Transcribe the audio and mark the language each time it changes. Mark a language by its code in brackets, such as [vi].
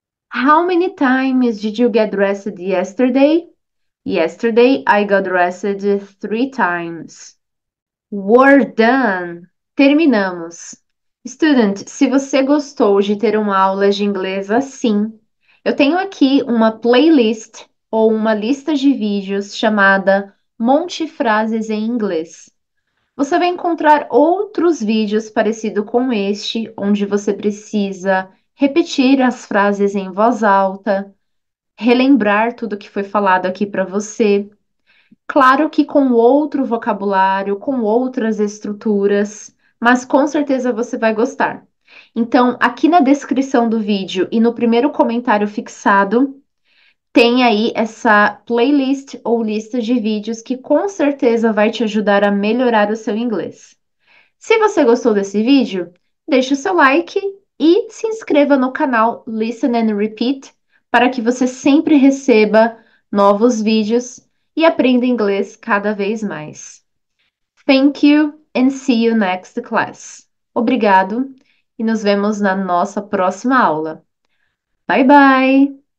[en] How many times did you get dressed yesterday? Yesterday I got dressed 3 times. We're done! [pt] Terminamos. Student, se você gostou de ter uma aula de inglês assim, eu tenho aqui uma playlist ou uma lista de vídeos chamada Monte Frases em Inglês. Você vai encontrar outros vídeos parecidos com este, onde você precisa repetir as frases em voz alta, relembrar tudo que foi falado aqui para você. Claro que com outro vocabulário, com outras estruturas, mas com certeza você vai gostar. Então, aqui na descrição do vídeo e no primeiro comentário fixado, tem aí essa playlist ou lista de vídeos que com certeza vai te ajudar a melhorar o seu inglês. Se você gostou desse vídeo, deixe o seu like e se inscreva no canal Listen and Repeat para que você sempre receba novos vídeos e aprenda inglês cada vez mais. [en] Thank you and see you next class. [pt] Obrigado e nos vemos na nossa próxima aula. [en] Bye bye!